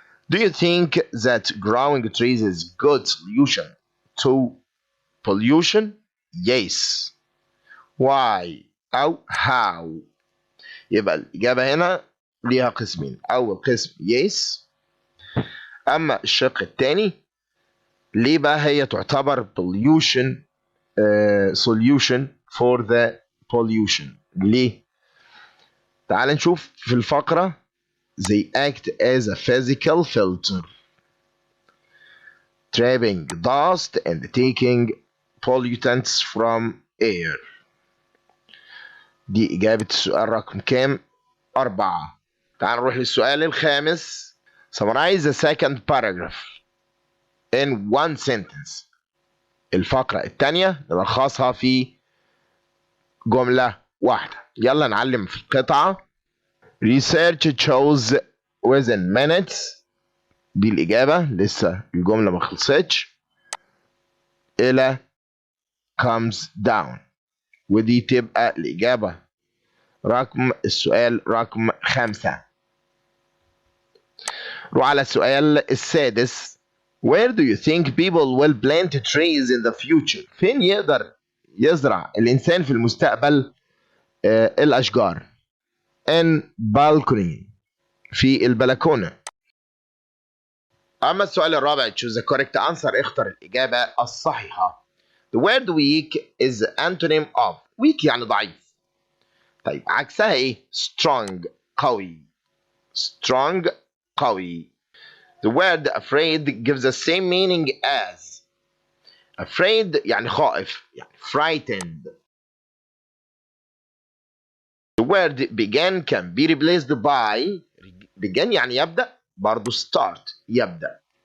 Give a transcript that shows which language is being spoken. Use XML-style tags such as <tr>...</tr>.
<en>Do you think that growing trees is good solution to pollution? Yes. Why أو how.</en> <ar>يبقى الإجابة هنا ليها قسمين. أول قسم yes. أما الشق الثاني ليه بقى هي تعتبر</ar> <en>pollution solution for the pollution.</en> <ar>ليه؟ تعال نشوف في الفقرة.</ar> <en>They act as a physical filter, trapping dust and taking pollutants from air.</en> <ar>دي إجابة السؤال رقم كام؟ 4. تعال نروح للسؤال الخامس.</ar> <en>Summarize the second paragraph in one sentence.</en> <ar>الفقرة الثانية نلخصها في جملة واحدة. يلا نعلم في القطعة.</ar> <en>Research shows within minutes.</en> <ar>دي الإجابة، لسه الجملة ما خلصتش.</ar> <en>إلى comes down.</en> <ar>ودي تبقى الإجابة رقم السؤال رقم 5. روح على السؤال السادس.</ar> <en>Where do you think people will plant trees in the future?</en> <ar>فين يقدر يزرع الإنسان في المستقبل الأشجار؟</ar> <en>In balcony.</en> <ar>في البلكونة. أما السؤال الرابع</ar> <en>choose the correct answer</en> <ar>اختر الإجابة الصحيحة.</ar> <en>The word weak is the antonym of weak</en> <ar>يعني ضعيف. طيب عكسها إيه؟ strong قوي. strong قوي.</ar> <en>The word afraid gives the same meaning as afraid</en> <ar>يعني خائف يعني</ar> <en>frightened. The word began can be replaced by began</en> <ar>يعني يبدأ برضو</ar> <en>start يبدأ.</en>